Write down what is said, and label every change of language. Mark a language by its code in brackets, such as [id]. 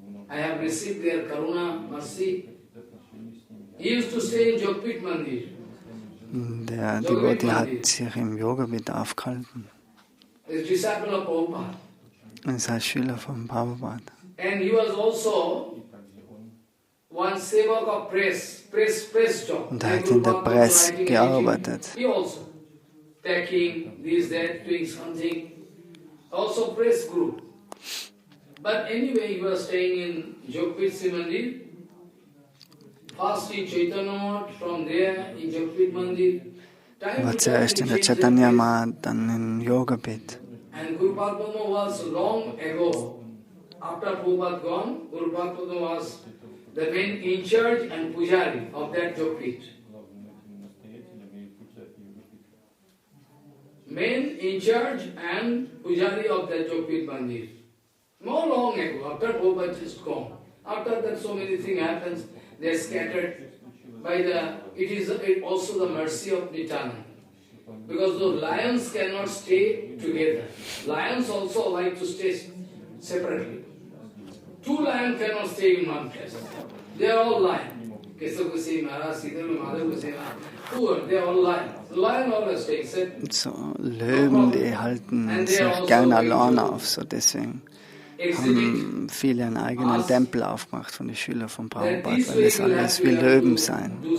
[en] I have received their karuna, mercy. He used to stay in Jogpit Mandir. [de] Der Devotee hat sich im Yoga-Bit aufgehalten. [en] He is disciple of Prabhupada. [de] Er ist ein Schüler von Prabhupada. [en] And he was also one sevak of press job. [de] Und er hat in der Presse gearbeitet. [en] He also packing this, that, doing something. Also press group. But anyway, he was staying in Jogpit Mandir. First in Chaitanya, from there in Jogpit Mandir. [de] Er war zuerst in der Chaitanya Math, dann in Yoga-Pit. [en] And Guru Padma was long ago. After Prabhupada gone, Guru Padma was the main in charge and pujari of that Jogpit. Main in charge and pujari of that Jogpit Mandir. More long ago, after Prabhupada is gone. After that, so many things happens. They are scattered by the. It is also the mercy of Nityananda. Because those lions cannot stay together. Lions also like to stay separately. Two lions cannot stay in one place. They are all lions. Keshav Goswami Maharaj, Sridhar Madhav Goswami Maharaj, poor, they are all lions. Lion always stays. [de] So Löwen, die halten sich gerne alleine auf, so deswegen haben viele einen eigenen Tempel aufgemacht von den Schülern von Prabhupada, weil es alles wie Löwen sein.